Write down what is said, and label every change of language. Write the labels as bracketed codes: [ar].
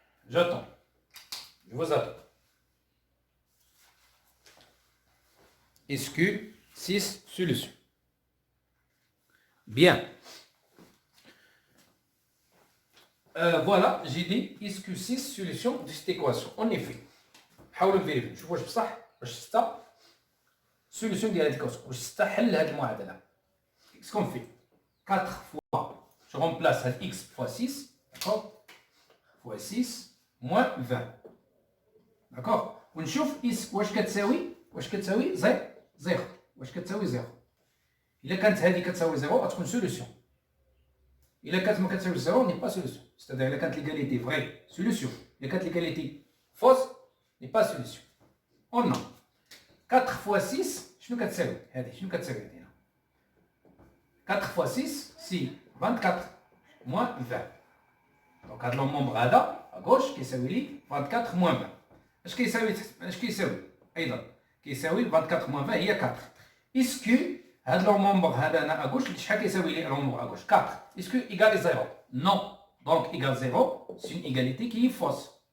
[fr] J'attends. Je vous attends. Est-ce que 6 solutions? Bien. Voilà, j'ai dit est-ce que 6 solutions de cette équation? En effet. [ar] حاولوا نفيريفيو نشوفوا واش بصح واش [fr] 6 solution [ar] ديال هذه الإيكواسيون واش 6 حل هذه المعادلة. [fr] Qu'est-ce qu'on fait? 4 fois, je remplace x fois 6, d'accord? Fois 6 moins 20. D'accord? [ar] ونشوف واش كتساوي 0. واش كتساوي 0. إلا كانت هذه كتساوي 0 غتكون سوليسيون. إلا كانت ما كتساويش 0 [fr] n'est pas solution. C'est-à-dire [ar] إلا كانت [fr] l'égalité vraie, solution. إلا كانت l'égalité fausse, n'est pas solution. On a 4 fois 6 [ar] شنو كتساوي؟ هذه شنو كتساوي هذه؟ [fr] 4 fois 6 c'est 24 moins 20. [ar] Donc هذا المومبر هذا [fr] à gauche [ar] كيساوي لي [fr] 24 moins 20. [ar] اش كيساوي؟ ايضا كيساوي [fr] 24 moins 20 [ar] هي 4. [fr] Est-ce que [ar] هذا المومبر هذا هنا [fr] à gauche [ar] شحال كيساوي لي المومبر à gauche 4. [fr] Est-ce que égal 0? Non. Donc égal 0, c'est une égalité qui est fausse.